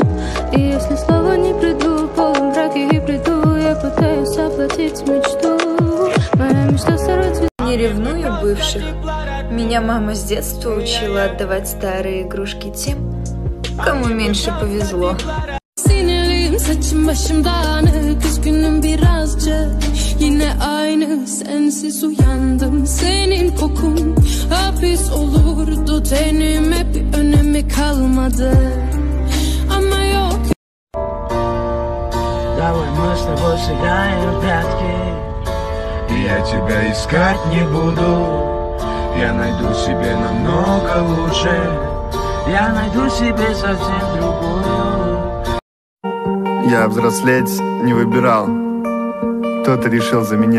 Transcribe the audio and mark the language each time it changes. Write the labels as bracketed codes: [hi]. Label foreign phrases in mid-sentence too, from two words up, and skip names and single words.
[ru] И если слова не приду, полумраке и приду, я пытаюсь оплатить мечту. Моя мечта сорвать звезду. Не ревную бывших. Меня мама с детства учила отдавать старые игрушки тем, кому меньше повезло. [tr] Sinirliyim, saçım başım dağınık, üzgünüm birazcık. Yine aynı, sensiz uyandım. Senin kokun hapis olurdu tenime, bir önemi kalmadı. Ama yok. [ru] Давай мы с тобой сыграем в прятки. Я тебя искать не буду. Я найду себе намного лучше. Я найду себе совсем другую. Я взрослеть не выбирал, кто-то решил за меня.